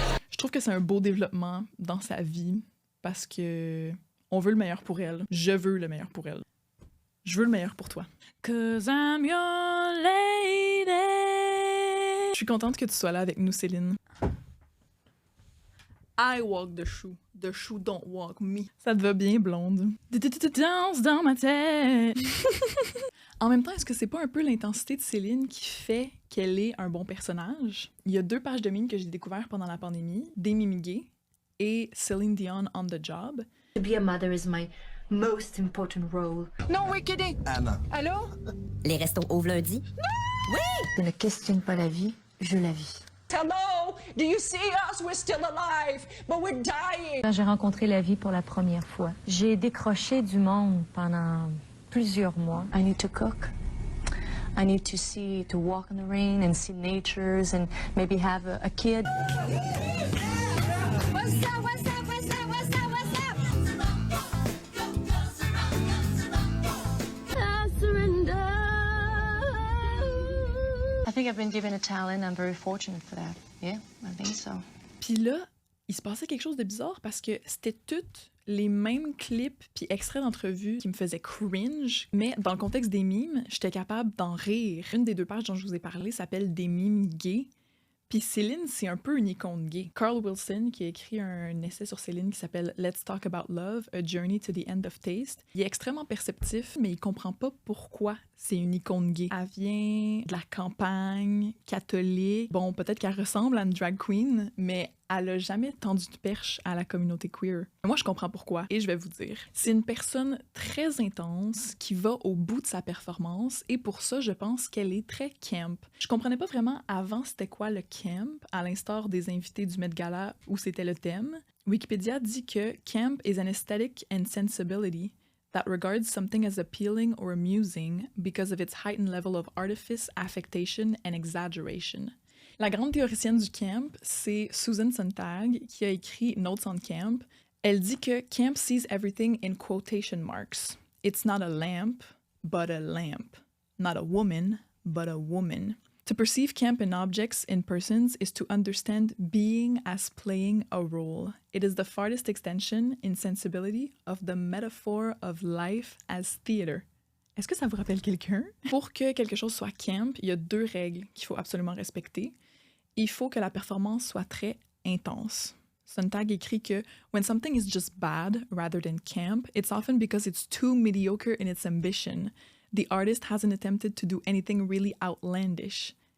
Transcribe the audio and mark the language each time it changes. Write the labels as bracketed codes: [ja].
[fr] Je trouve que c'est un beau développement dans sa vie parce que on veut le meilleur pour elle. Je veux le meilleur pour elle. Je veux le meilleur pour toi. [en] 'Cause I'm your lady. [fr] Je suis contente que tu sois là avec nous, Céline. [en] I walk the shoe don't walk me. [fr] Ça te va bien, blonde. Danse dans ma tête. En même temps, est-ce que c'est pas un peu l'intensité de Céline qui fait qu'elle est un bon personnage? Il y a 2 pages de mimes que j'ai découvertes pendant la pandémie, des mimes gays et Céline Dion [en] on the job. To be a mother is my most important role. Non, we're kidding. Anna. [fr] Allô? Les restos ouvrent lundi? Non! Oui! Je ne questionne pas la vie, je la vis. [en] Hello? Do you see us? We're still alive, but we're dying. [fr] Quand j'ai rencontré la vie pour la première fois, j'ai décroché du monde pendant plusieurs mois. [en] I need to cook. I need to walk in the rain and see natures and maybe have a kid. What's up, what's up, what's up, what's up, what's up? I surrender. I think I've been given a talent. I'm very fortunate for that. Yeah, I think so. [fr] Puis là, il se passait quelque chose de bizarre parce que c'était toutes les mêmes clips puis extraits d'entrevues qui me faisaient cringe, mais dans le contexte des mimes, j'étais capable d'en rire. Une des 2 pages dont je vous ai parlé s'appelle « Des mimes gays ». Puis Céline, c'est un peu une icône gay. Carl Wilson, qui a écrit un essai sur Céline qui s'appelle « Let's Talk About Love, A Journey to the End of Taste », il est extrêmement perceptif, mais il comprend pas pourquoi c'est une icône gay. Elle vient de la campagne catholique. Bon, peut-être qu'elle ressemble à une drag queen, mais elle a jamais tendu de perche à la communauté queer. Moi, je comprends pourquoi, et je vais vous dire. C'est une personne très intense qui va au bout de sa performance, et pour ça, je pense qu'elle est très camp. Je comprenais pas vraiment avant c'était quoi le camp, à l'instar des invités du Met Gala où c'était le thème. Wikipédia dit que [en] camp is an aesthetic and sensibility that regards something as appealing or amusing because of its heightened level of artifice, affectation and exaggeration. [fr] La grande théoricienne du camp, c'est Susan Sontag, qui a écrit Notes on Camp. Elle dit que [en] camp sees everything in quotation marks. It's not a lamp, but a lamp. Not a woman, but a woman. To perceive camp in objects in persons is to understand being as playing a role. It is the farthest extension in sensibility of the metaphor of life as theater. [fr] Est-ce que ça vous rappelle quelqu'un? Pour que quelque chose soit camp, il y a 2 règles qu'il faut absolument respecter. Il faut que la performance soit très intense. [en] Sontag [fr] écrit que [en] when something is just bad rather than camp, it's often because it's too mediocre in its ambition. The artist hasn't attempted to do anything really outlandish.